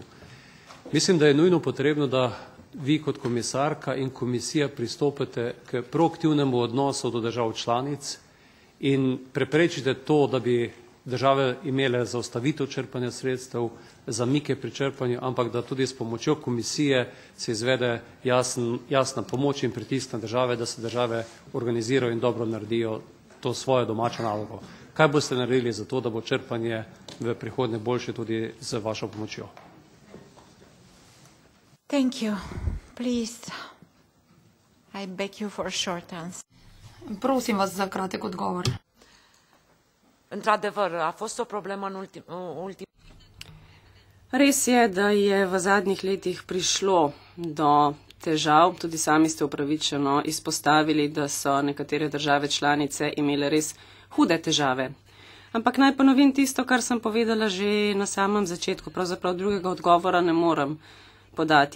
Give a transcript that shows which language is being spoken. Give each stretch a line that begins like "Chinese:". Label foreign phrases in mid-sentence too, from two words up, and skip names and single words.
Slovenian: Mislim, da je nujno potrebno, da vi kot komisarka in komisija pristopite k proaktivnemu odnosu do držav članic in preprečite to, da bi države imele zaustavitev črpanja sredstev, zamike pri črpanju, ampak da tudi s pomočjo komisije se izvede jasna pomoč in pritisk na države, da se države organizirajo in dobro naredijo to svojo domačo nalogo. Kaj boste naredili za to, da bo črpanje v prihodnje boljše tudi z vašo pomočjo?
English: Thank you. Please, I beg you for a short answer.
Slovenian: Prosim vas za kratek odgovor.
Romanian: Într-adevăr, a fost o problemă în ultim.
Slovenian: Res je, da je v zadnjih letih prišlo do težav, tudi sami ste upravičeno izpostavili, da so nekatere države članice imele res hude težave. Ampak naj ponovim tisto, kar sem povedala že na samem začetku, pravzaprav drugega odgovora ne morem podati.